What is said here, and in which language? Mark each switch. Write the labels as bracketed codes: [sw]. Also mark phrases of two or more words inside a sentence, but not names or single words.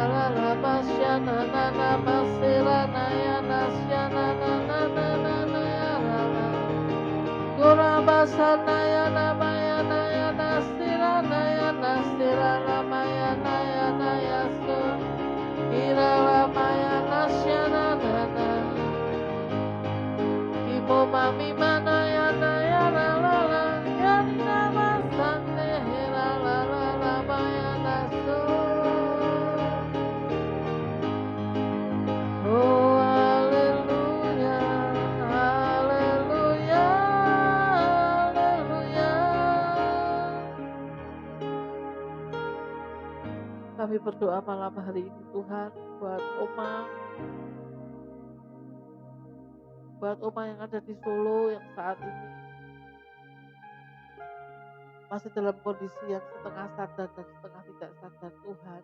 [id] la la basyana na na masira na ya nasyana na na na na na ya la la Kurabasana ya na maya na ya nasira na ya nasira la maya na ya na ya so ira la maya nasyana na na Imo mami mana ya na ya la la la ya na masane la la la la maya naso. Oh haleluya, haleluya, haleluya. Kami berdoa malam hari ini Tuhan buat Oma yang ada di Solo yang saat ini masih dalam kondisi yang setengah sadar dan setengah tidak sadar Tuhan.